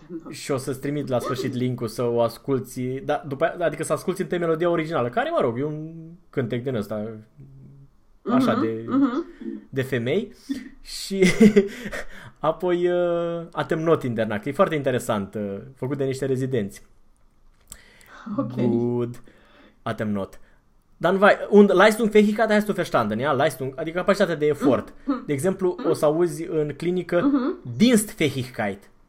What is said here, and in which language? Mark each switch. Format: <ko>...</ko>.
<ro>Și o să-ți trimit la sfârșit link-ul să o asculti, da, după, adică să asculti întâi melodia originală, care, mă rog, e un cântec din ăsta, așa, de femei. Și apoi Atem Not in der Nacht, e foarte interesant, făcut de niște rezidenți. Okay. Good, Atem Not.</ro> <de>Dann vai, und Leistung fähigkeit hast du verstanden, ja?</de> <ro>Leistung, adică capacitatea de efort. De exemplu, o să auzi în clinică Dienstfähigkeit.</ro>